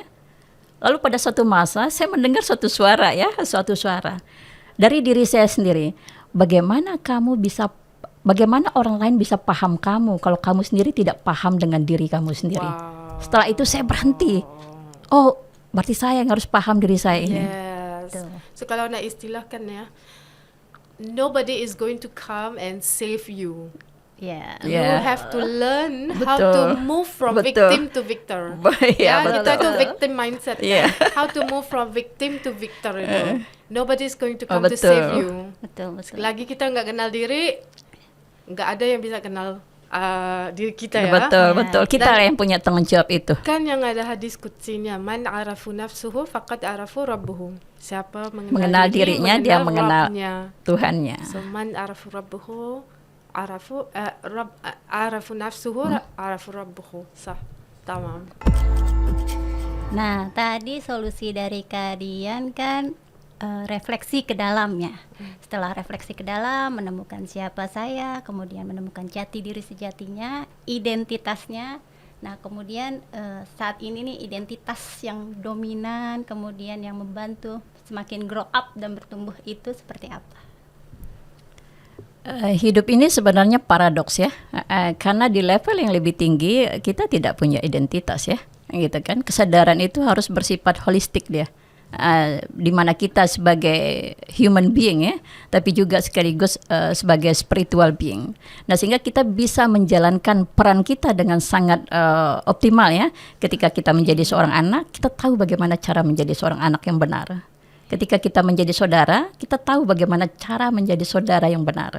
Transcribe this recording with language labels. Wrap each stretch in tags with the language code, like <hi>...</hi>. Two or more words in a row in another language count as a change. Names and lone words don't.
<id>Lalu pada suatu masa saya mendengar suatu suara dari diri saya sendiri, bagaimana orang lain bisa paham kamu kalau kamu sendiri tidak paham dengan diri kamu sendiri. Setelah itu saya berhenti. Oh, berarti saya yang harus paham diri saya ini.</id> <ms>Yes. So kalau nak istilahkan ya,</ms> <en>nobody is going to come and save you. Yeah. You have to learn how to move from victim to victor.</en> <id>Kita itu</id> <en>victim mindset. How to move from victim to victor itu. Nobody is going to come to save you.</en> <id>Betul. Lagi kita nggak kenal diri, nggak ada yang bisa kenal diri kita ya. Betul. Kita lah yang punya tanggung jawab itu. Kan yang ada hadis kutsinya,</id> <ar>من عرف نفسه فقد عرف ربه.</ar> <id>Siapa Mengenal dirinya, dia mengenal Rabbnya. Tuhannya.</id> <ar>So من عرف ربه عرف نفسه عرف ربه.</ar> <id>Sah. Tamam. Nah, tadi solusi dari Kak Dian kan refleksi ke dalamnya. Setelah refleksi ke dalam, menemukan siapa saya, kemudian menemukan jati diri sejatinya, identitasnya. Nah, kemudian saat ini nih identitas yang dominan, kemudian yang membantu semakin</id> <en>grow up</en> <id>dan bertumbuh itu seperti apa? Hidup ini sebenarnya paradoks ya, karena di level yang lebih tinggi kita tidak punya identitas ya, gitu kan. Kesadaran itu harus bersifat holistik dia. Di mana kita sebagai</id> <en>human being</en> <id>ya, tapi juga sekaligus sebagai</id> <en>spiritual being.</en> <id>Nah, sehingga kita bisa menjalankan peran kita dengan sangat optimal ya. Ketika kita menjadi seorang anak, kita tahu bagaimana cara menjadi seorang anak yang benar. Ketika kita menjadi saudara, kita tahu bagaimana cara menjadi saudara yang benar.</id>